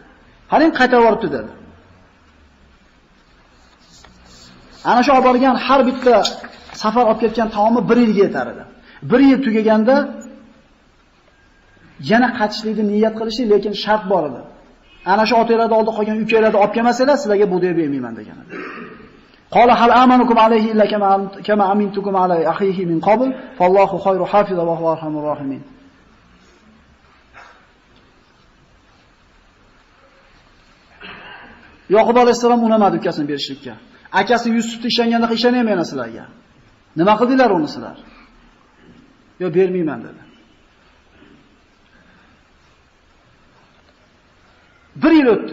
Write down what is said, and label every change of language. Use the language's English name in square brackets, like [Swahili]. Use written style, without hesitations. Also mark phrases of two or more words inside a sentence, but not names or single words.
[Uzbek] "Qarang, qaytarib yuboribdi" dedi. Ana shu olib borgan har bitta safar olib ketgan taomi 1 yilga yetar edi. 1 yil tugaganda yana qaytishlikni niyat qilishdi, lekin shart bor edi. Ana shu otalarni oldi qolgan ukalarni olib kelmasalar, sizlarga bu deb bermayman degan edi. [Arabic] قال هل آمنكم عليه إلا كما أمنتكم على أخيه من قبل فالله خير حافظا وهو أرحم الراحمين. [Uzbek] Yoqub alayhisalom unamadi ukasini berishlikka. Akasi Yusufni ishonganda ishonmayman sizlarga. Nima qildilar uni sizlar? Yo bermayman dedi. 1 yil o'tdi.